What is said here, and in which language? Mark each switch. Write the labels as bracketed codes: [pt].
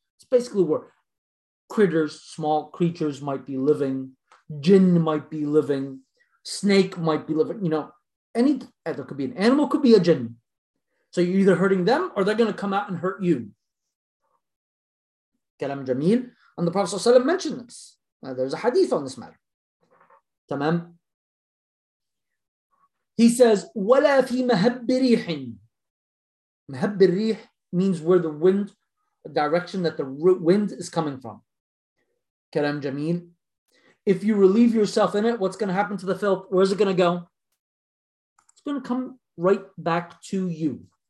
[en] It's basically where critters, small creatures might be living, jinn might be living, snake might be living, you know, any, there could be an animal, could be a jinn. So you're either hurting them or they're going to come out and hurt you. [ar] Kalam jameel. [en] And the Prophet ﷺ mentioned this. Now, there's a hadith on this matter. [ar] Tamam. [en] He says, [ar] وَلَا فِي مَهَبِّ رِيحٍ. مَهَبِّ الرِّيح [en] means where the wind, direction that the wind is coming from. [ar] Kalam jameel. [en] If you relieve yourself in it, what's going to happen to the filth? Where's it going to go? It's going to come right back to you.